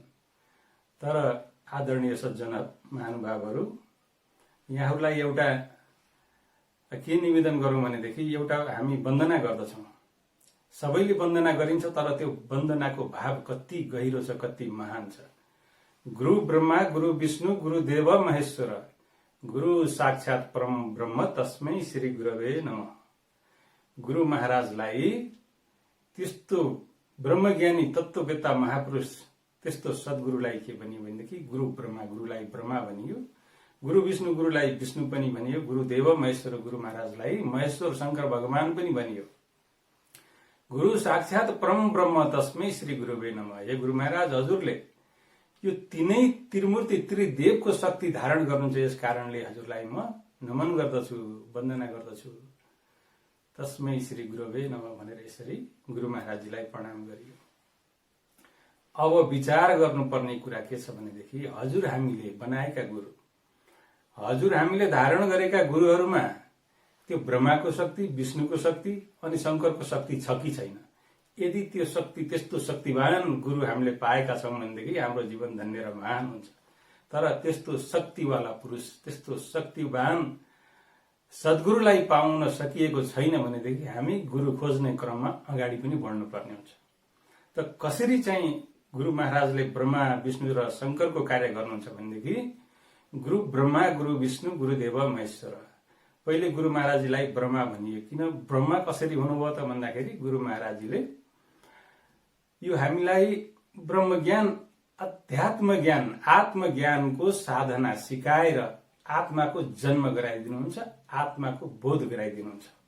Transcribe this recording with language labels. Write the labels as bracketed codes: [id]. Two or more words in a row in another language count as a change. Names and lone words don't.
[ne] तर आदरणीय सज्जन महानुभावहरू, यहाँहरूलाई एउटा के निवेदन गरौँ भनेदेखि एउटा हामी वन्दना गर्दछौँ। सबैले वन्दना गरिन्छ, तर त्यो वन्दनाको भाव कति गहिरो छ, कति महान छ। [sa] गुरु ब्रह्मा गुरु विष्णु गुरु देव महेश्वर गुरु साक्षात परम ब्रह्म तस्मै श्री गुरवे नमः। [ne] गुरु महाराजलाई त्यस्तो ब्रह्मज्ञानी तत्त्ववेत्ता महापुरुष त्यस्तो सद्गुरुलाई के भनियो भनेदेखि [sa] गुरु ब्रह्मा [ne] गुरुलाई ब्रह्मा भनियो, [sa] गुरु विष्णु [ne] गुरुलाई विष्णु पनि भनियो, [sa] गुरु देव महेश्वर [ne] गुरु महाराजलाई महेश्वर शंकर भगवान पनि भनियो। [sa] गुरु साक्षात परम ब्रह्म तस्मै श्री गुरुवे नमः। [ne] हे गुरु महाराज, हजुरले यो तीनै त्रिमूर्ति त्रिदेवको शक्ति धारण गर्नुहुन्छ, यस कारणले हजुरलाई म नमन गर्दछु, वन्दना गर्दछु। [sa] तस्मै श्री गुरुवे नमः [ne] भनेर यसरी गुरु महाराजजीलाई प्रणाम गरियो। अब विचार गर्नुपर्ने कुरा के छ भनेदेखि हजुर हामीले बनाएका गुरु, हजुर हामीले धारण गरेका गुरुहरूमा त्यो ब्रह्माको शक्ति, विष्णुको शक्ति अनि शंकरको शक्ति छ कि छैन? यदि त्यो शक्ति, त्यस्तो शक्तिवान गुरु हामीले पाएका छौँ भनेदेखि हाम्रो जीवन धन्य र महान हुन्छ। तर त्यस्तो शक्तिवाला पुरुष, त्यस्तो शक्तिवान सद्गुरुलाई पाउन सकिएको छैन भनेदेखि हामी गुरु खोज्ने क्रममा अगाडि पनि बढ्नुपर्ने हुन्छ। त कसरी चाहिँ गुरु महाराजले ब्रह्मा विष्णु र शंकरको कार्य गर्नुहुन्छ भनेदेखि [sa] गुरु ब्रह्मा गुरु विष्णु गुरुदेव महेश्वर। [ne] पहिले गुरु महाराजजीलाई ब्रह्मा भनियो। किन ब्रह्मा कसरी हुनुभयो त भन्दाखेरि गुरु महाराजजीले यो हामीलाई ब्रह्मज्ञान, अध्यात्म ज्ञान, आत्मज्ञानको साधना सिकाएर आत्माको जन्म गराइदिनुहुन्छ, आत्माको बोध गराइदिनुहुन्छ।